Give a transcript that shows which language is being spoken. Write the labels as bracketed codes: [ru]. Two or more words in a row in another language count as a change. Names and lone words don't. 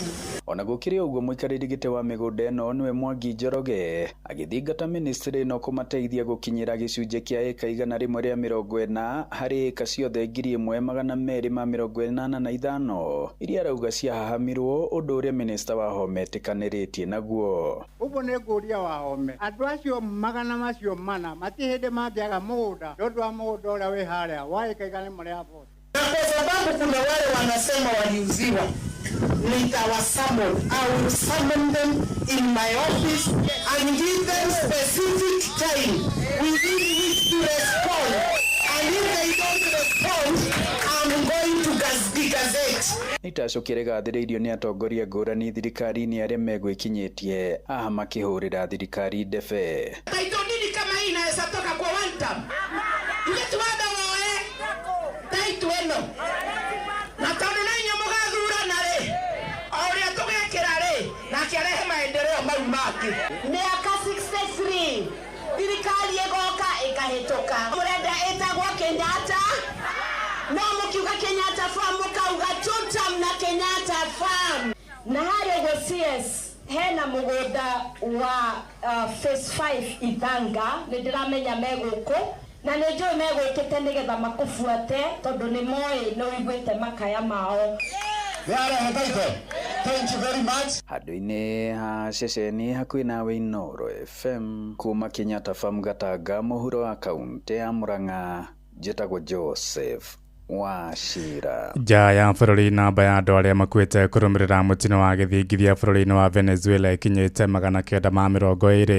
[ki] Ona gũkĩrĩ ũguo mũikarĩri gĩtĩ wa mĩgũnda ĩno nĩwe Mwangi Njoroge agĩthingata ministry ĩno kũmateithia gũkinyĩra gĩcunjĩ kĩa eka 140 harĩ eka ciothe 1,285 iria arauga ciahahamirwo ũndũ ũrĩa minista Wahome ĩtĩkanĩrĩtie naguo. Ũguo nĩ ngũria Wahome, andũ acio magana macio mana matihĩndĩ mangĩaga mũgũnda nĩ ũndũ wa mũgũnda ũrĩa wĩ harĩa wa eka 140. [sw] Na kwa sababu kuna wale wanasema waliuziwa, nitawasummon. [en] I will summon them in my office and give them specific time within which to respond. And if they don't respond, I'm going to gazette. [ki] Nitacukire gathĩrĩirio nĩ atongoria ngũrani thirikari-inĩ arĩa megwĩkinyĩtie aha makĩhũrĩra thirikari ndebe. [sw] Taito nini kama hii inaweza toka kwa [en] one term? [ki] Tugetuada woe taito eno na tondũ na inyuĩ mũgathurana rĩ, o ũrĩa tũgekĩra rĩ, nake arehe maendeleo mau mangĩ. Mĩaka 63 thirikari ĩgoka ĩkahĩtũka, mũrenda ĩtagwo Kenyatta, no mũkiuga Kenyatta farm mũkauga two-term na Kenyatta farm. Na harĩ gũ CS hena mũgũnda wa phase 5 Ithanga, nĩndĩramenya megũkũ na nĩnjũĩ megũkĩte nĩgetha makũbuate tondũ nĩ moĩ nĩ ũiguĩte makaya mao. [en] Thank you very much. [ki] Handũ-inĩ ha ceceni hakuhĩ nawe Inooro FM kuma Kenyatta Farm Gatanga, mũhuro wa kaunti ya Murang'a, njĩtagwo Joseph Wachira. Nja ya bũrũri namba ya andũ arĩa makuĩte kũrũmĩrĩra mũtino wa gĩthingithia bũrũri-inĩ wa Venezuela ikinyĩte 920.